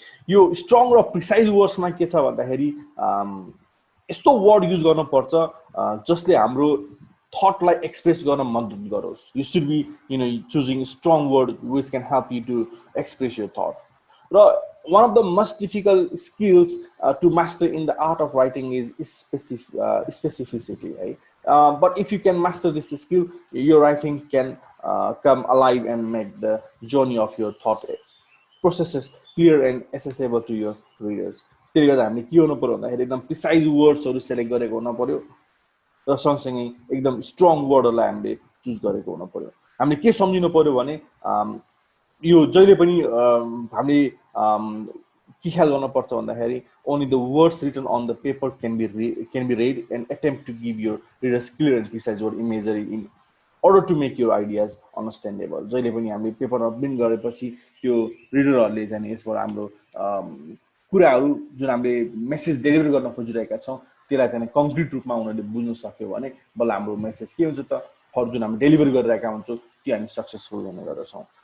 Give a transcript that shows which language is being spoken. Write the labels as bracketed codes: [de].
[ne] यो strong र precise words मा के छ भन्दाखेरि यस्तो वर्ड युज गर्न पर्छ जसले हाम्रो थटलाई एक्सप्रेस गर्न मद्दत गरोस्. [en] You should be choosing strong word which can help you to express your thought. र one of the most difficult skills to master in the art of writing is specificity, right? But if you can master this skill, your writing can come alive and make the journey of your thought processes clear and accessible to your readers. [ne] त्यसले गर्दा हामीले के गर्नु पर्यो भन्दाखेरि एकदम precise वर्ड्सहरू select गरेको हुन पर्यो र सँगसँगै एकदम स्ट्रङ वर्डहरूलाई हामीले चुज गरेको हुन पर्यो. हामीले के सम्झिनु पर्यो भने यो जहिले पनि हामीले के ख्याल गर्न पर्छ भन्दाखेरि [en] only the words written on the paper can be read and attempt to give your readers clear and precise word imagery in order to make your ideas understandable. [ne] जहिले पनि हामीले पेपरमा प्रिन्ट गरेपछि त्यो रिडरहरूले चाहिँ यसबाट हाम्रो कुराहरू जुन हामीले मेसेज डेलिभर गर्न खोजिरहेका छौँ त्यसलाई चाहिँ कङ्क्रिट रूपमा उनीहरूले बुझ्न सक्यो भने बल्ल हाम्रो मेसेज के हुन्छ त जुन हामी डेलिभर गरिरहेका हुन्छौँ त्यो हामी सक्सेसफुल हुने गर्दछौँ.